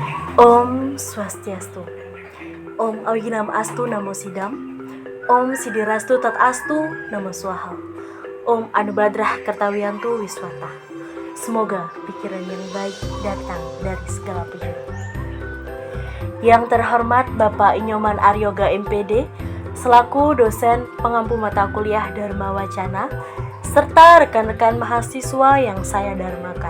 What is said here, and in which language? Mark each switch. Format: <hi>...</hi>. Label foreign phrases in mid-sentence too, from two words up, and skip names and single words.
<sa>Om Swastiastu. Om Awiginam Astu Namo Sidam. Om Sidirastu Tat Astu Namo Swaha. Om Anubadrah Kartawiyantu Wiswata.</sa> <id>Semoga pikiran yang baik datang dari segala penjuru. Yang terhormat Bapak Inyoman Aryoga MPD selaku dosen pengampu mata kuliah Dharma Wacana serta rekan-rekan mahasiswa yang saya dharmakan.</id>